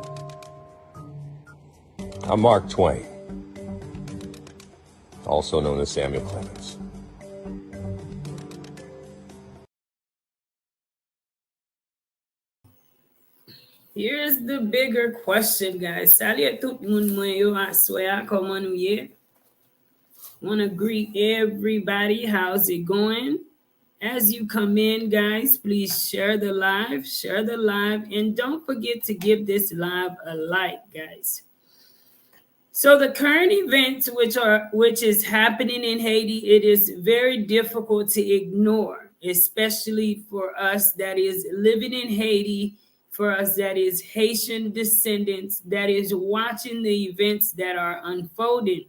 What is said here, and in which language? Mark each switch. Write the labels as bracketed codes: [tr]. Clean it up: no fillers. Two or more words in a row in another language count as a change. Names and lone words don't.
[en] I'm Mark Twain, also known as Samuel Clemens. Here's the bigger question, guys. [ht] Salut tout moun mwen yo aswaya, koman nou ye? [en] Want to greet everybody. How's it going? As you come in, guys, please share the live, and don't forget to give this live a like, guys. So the current events which is happening in Haiti, it is very difficult to ignore, especially for us that is living in Haiti, for us that is Haitian descendants, that is watching the events that are unfolding.